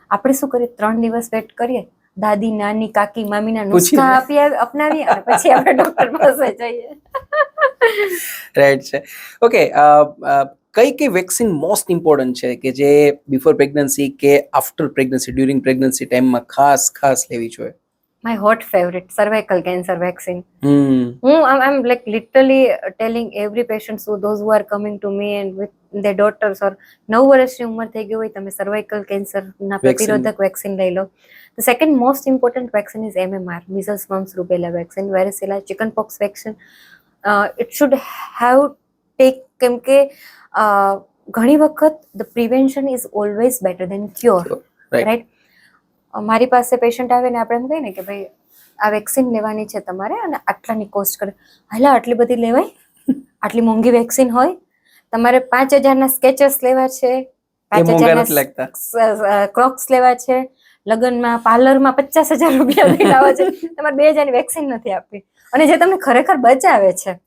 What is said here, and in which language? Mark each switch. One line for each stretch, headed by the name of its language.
Gujarati: આપણે શું કરીએ, 3 દિવસ વેટ કરીએ, દાદી, નાની, કાકી, મામીના નુસ્ખા અપનાવીએ અને પછી આપણે ડોક્ટર પાસે જઈએ. રાઈટ છે. ઓકે, કઈ વેક્સિન મોસ્ટ ઇમ્પોર્ટન્ટ છે કે જે બિફોર પ્રેગ્નન્સી કે આફ્ટર પ્રેગ્નન્સી, ડ્યુરિંગ પ્રેગ્નન્સી ટાઈમમાં ખાસ લેવી જોઈએ?
English: My hot favourite cervical cancer vaccine. Hmm. I'm like literally telling every patient, so those who are coming to me and with their daughters or
Gujarati: 9 વર્ષની ઉંમર થઈ ગઈ હોય, તમે સર્વાઇકલ કેન્સરના પ્રતિરોધક વેક્સિન લઈ લો.
English: The second most important vaccine is MMR, measles, mumps, rubella vaccine, varicella, chickenpox vaccine. It should have take,
Gujarati: કેમ કે ઘણી વખત
English: the prevention is always better than cure, Right. right?
Gujarati: મારી પાસે પેશન્ટ આવે ને આપણે એમ કહીએ ને કે ભાઈ આ વેક્સિન લેવાની છે તમારે અને આટલાની કોસ્ટ કરે. હાલા આટલી બધી લેવાય? આટલી મોંઘી વેક્સિન હોય? તમારે 5,000 સ્કેચર્સ લેવા છે, 5,000 ક્રોક્સ લેવા છે, લગ્નમાં પાર્લરમાં 50,000 રૂપિયા દઈને આવે છે, તમારે 2,000 ની વેક્સિન નથી આપવી, અને જે તમને ખરેખર બચાવે છે